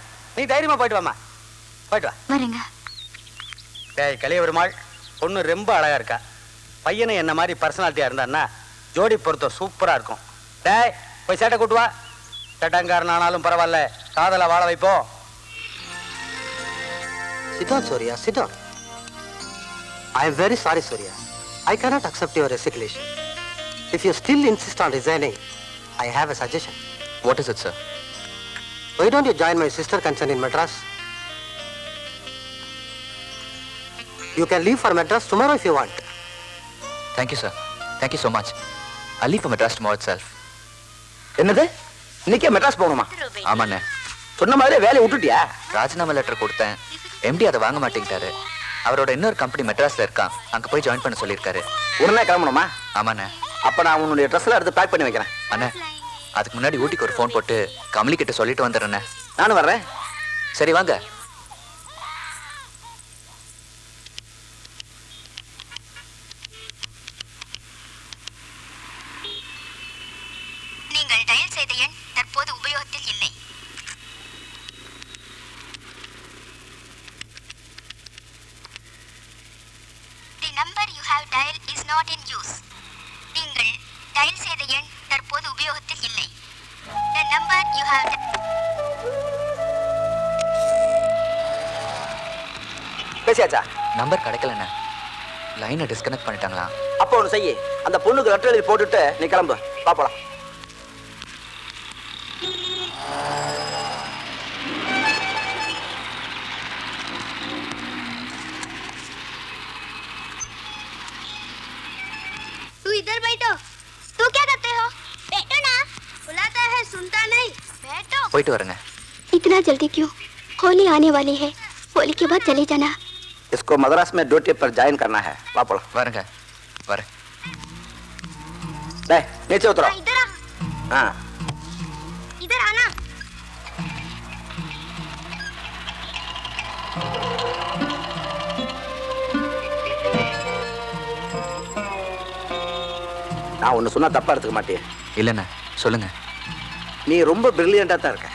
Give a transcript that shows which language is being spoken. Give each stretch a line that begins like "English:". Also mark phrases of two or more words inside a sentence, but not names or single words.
Tamil: நீ தைரியமா போயிட்டு வாமா. போயிட்டு வா. வரேங்க. டேய் கலிய பெருமாள், பொண்ணு ரொம்ப அழகா இருக்கா. பையனை என்ன மாதிரி பர்சனாலிட்டியா இருந்தான்னா ஜோடி பொருத்தம் சூப்பரா இருக்கும். டேய், போய் சேட்டை கூட்டு வா. சேட்டங்காரன் ஆனாலும் பரவாயில்ல, காதலை வாழ வைப்போம்.
English: Sit down, Surya. Sit down. I am very sorry, Surya. I cannot accept your resignation. If you still insist on resigning, I have a suggestion. What is it, sir? Why don't you join my sister concern in Madras? You can leave for Madras tomorrow if you want. Thank you, sir. Thank you so much. I'll leave for Madras tomorrow itself.
Tamil: என்னது? இன்னைக்கே மெட்ராஸ் போகணுமா? ஆமாண்ணே. சொன்ன மாதிரி வேலையை விட்டுட்டியா? ராஜினாமா லெட்டர் கொடுத்தேன். எம்டி அதை வாங்க மாட்டேங்கிட்டாரு. அவரோட இன்னொரு கம்பெனி மெட்ராஸ்ல இருக்கான். அங்க போய் ஜாயின் பண்ண சொல்லியிருக்காரு. உடனே கிளம்பணுமா? ஆமாண்ணே. அப்ப நான் உன்னுடைய ட்ரெஸ்ல எடுத்து பேக் பண்ணி வைக்கிறேன். அண்ணே, அதுக்கு முன்னாடி ஊட்டிக்கு ஒரு ஃபோன் போட்டு கமலி கிட்ட சொல்லிட்டு வந்துடுறேண்ணே. நானும் வர்றேன். சரி வாங்க. நீங்கள் டயல் செய்த எண் தற்போது உபயோகத்தில் இல்லை.
English: The number you have dialed is not in use.
Tamil: நீங்கள் டயல் செய்த எண் தற்போது உபயோகத்தில் இல்லை.
English: The number you have
Tamil: பேசியாச்சா? நம்பர் கிடைக்கலண்ணே. லைனை டிஸ்கனெக்ட் பண்ணிட்டாங்களா? அப்போ ஒன்று செய்யி, அந்த பொண்ணுக்கு லெட்டர் எழுதி போட்டுட்டு நீ கிளம்பு. பாப்பலாம்.
Hindi: तू इधर बैठो। तू क्या करते हो? बैठो ना। बुलाता है सुनता नहीं। बैठो।
Tamil: போயிட்டு வரேங்க.
Hindi: इतना जल्दी क्यों? होली आने वाली है, होली के बाद चले जाना। इसको मद्रास में ड्यूटी पर ज्वाइन करना है. पापला.
Tamil: வரேங்க. வரேன்.
Hindi: ले नीचे उतरो. इधर आ। हाँ. इधर आना।
Tamil: நான் ஒன்று சொன்னா தப்பா எடுத்துக்க மாட்டேன். இல்லைண்ணே சொல்லுங்க. நீ ரொம்ப பிரில்லியண்டா தான் இருக்க.